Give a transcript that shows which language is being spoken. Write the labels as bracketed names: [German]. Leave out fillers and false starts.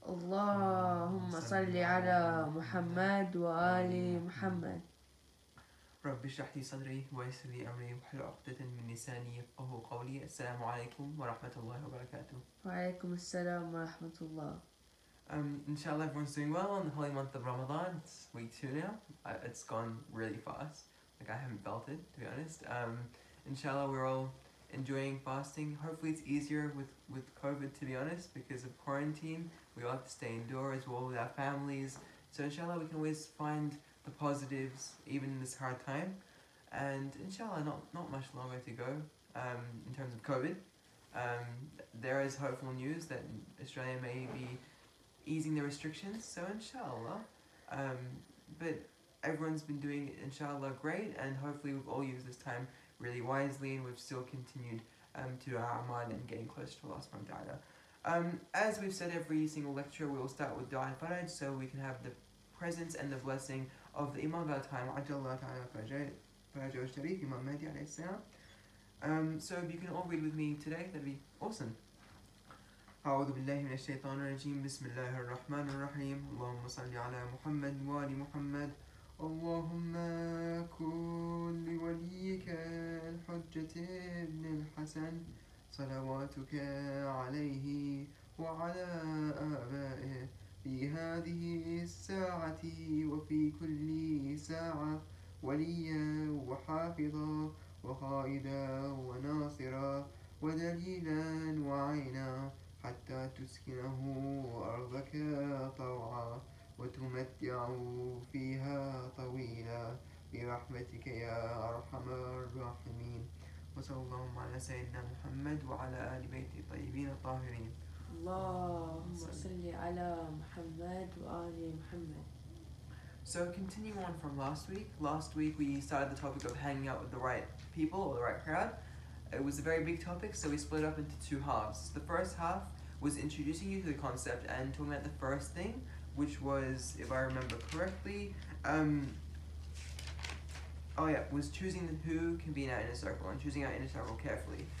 [Arabic] اللهم صل على محمد وآل محمد. رب اشرح لي صدري ويسر لي أمري واحلل عقدة من لساني يفقهوا قولي. السلام عليكم ورحمة الله وبركاته. وعليكم السلام ورحمة الله. [English] Inshallah everyone's doing well in the holy month of Ramadan. It's week 2 now. It's gone really fast. Like, I haven't felt it, to be honest. Inshallah we're all enjoying fasting. Hopefully it's easier with COVID, to be honest, because of quarantine. We all have to stay indoors, we're all with our families. So inshallah we can always find the positives even in this hard time. And inshallah not much longer to go in terms of COVID. There is hopeful news that Australia may be easing the restrictions, so inshallah. But everyone's been doing inshallah great, and hopefully we've all used this time really wisely, and we've still continued to our amal and getting close to Allah subhanahu wa ta'ala. As we've said every single lecture, we will start with Dua al-Faraj, so we can have the presence and the blessing of the Imam of our time, [Arabic] Ajjallahu ta'ala Farajahu al-Sharif, [English] Imam Mahdi alayhi salam. So if you can all read with me today, that'd be awesome. [Arabic] أعوذ بالله من الشيطان الرجيم بسم الله الرحمن الرحيم اللهم صل على محمد وآل محمد اللهم كن لوليك الحجة ابن الحسن صلواتك عليه وعلى آبائه في هذه الساعة وفي كل ساعة وليا وحافظا وقائدا وناصرا ودليلا وعينا حتى تسكنه أرضك طوعا وتمتعه فيها طويلا برحمتك يا أرحم الراحمين وصلى الله على سيدنا محمد وعلى آل بيت الطيبين الطاهرين. اللهم صل على محمد وآل محمد. [English] So continue on from last week. Last week we started the topic of hanging out with the right people or the right crowd. It was a very big topic, so we split up into two halves. The first half was introducing you to the concept and talking about the first thing, which was, if I remember correctly, was choosing who can be in our inner circle and choosing our inner circle carefully.